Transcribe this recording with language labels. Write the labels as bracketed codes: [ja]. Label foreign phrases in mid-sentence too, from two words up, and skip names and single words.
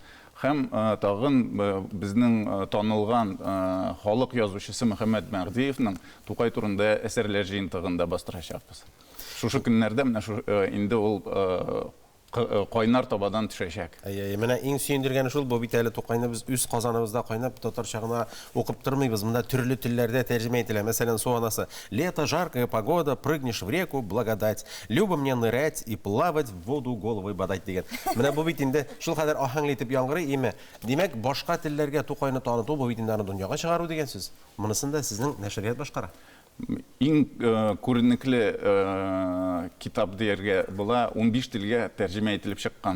[tt] Һәм тагын безнең танылган халык язучысы Мөхәммәд Мәгъдиевның Тукай турында әсәрләр җыентыгында бастырачакбыз. Шушы көннәрдә менә инде ул кайнар табадан төшәчәк. Менә иң сөендергәне шул, бу бит әле Тукайны без үз Казаныбызда кайнап татарча гына укып тормыйбыз. Монда төрле телләрдә тәрҗемә ителә. Мәсәлән, Су анасы: [ru] "Лето, жаркая погода, прыгнешь в реку, благодать. Любо мне нырять и плавать в воду головой бодать" дигән. [tt] Менә бу бит инде шул кадәр ахаңлы итеп яңгырый име. Димәк, башка телләргә Тукайны таныту, бу бит инде аны дөньяга чыгару дигән сүз. Монысын да сезнең нәшрият башкара. Иң күренекле китап дияргә була 15 телгә тәрҗемә ителеп чыккан.